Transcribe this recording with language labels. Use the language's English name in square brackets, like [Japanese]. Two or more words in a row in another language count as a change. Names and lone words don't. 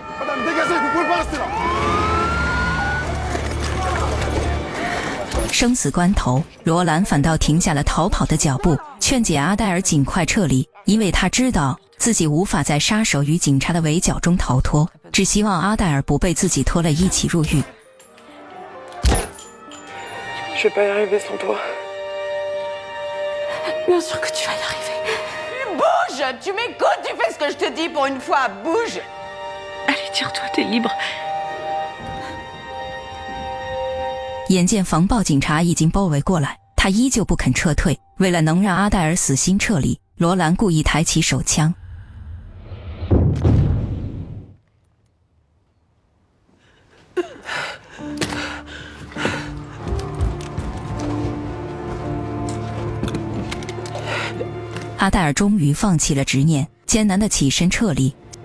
[Chinese] 生死关头，罗兰反倒停下了逃跑的脚步，劝解阿黛尔尽快撤离，因为他知道自己无法在杀手与警察的围剿中逃脱，只希望阿黛尔不被自己拖了一起入狱。 [French] Je vais pas y arriver sans toi. Bien sûr que tu vas y arriver. Bouge! Tu m'écoutes, tu fais ce que je te dis pour une fois, bouge! Allez, tire-toi, t'es libre. [Chinese] 眼见防暴警察已经包围过来，他依旧不肯撤退。为了能让阿黛尔死心撤离，罗兰故意抬起手枪。阿黛尔终于放弃了执念，艰难地起身撤离。